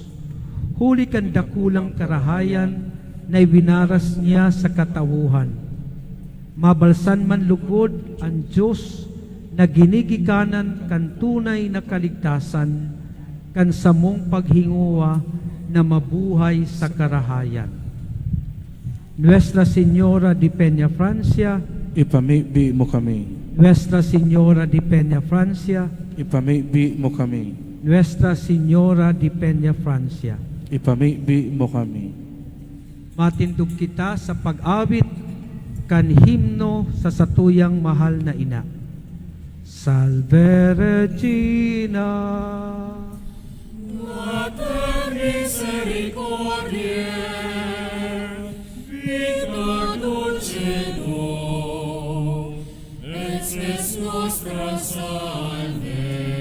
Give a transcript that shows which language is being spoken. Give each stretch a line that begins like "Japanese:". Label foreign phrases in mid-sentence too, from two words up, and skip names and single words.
Bikol: Huli kan dakulang karahayan, na ibinaras niya sa katawuhan. Mabalsan man lugod ang Diyos, na ginigikanan kan tunay na kaligtasan, kan samong paghinguwa na mabuhay sa karahayan. Nuestra Señora de Peña Francia, Ipamigbi mo kami. Nuestra Señora de Peña Francia, Ipamigbi mo kami. Nuestra Señora de Peña Francia. Ipamigbi mo kami. Matindog kita sa pag-awit kan himno sa satuyang mahal na ina.
Latin: Salve Regina, Mater misericordiae, vita dulcedo, es nostra salve,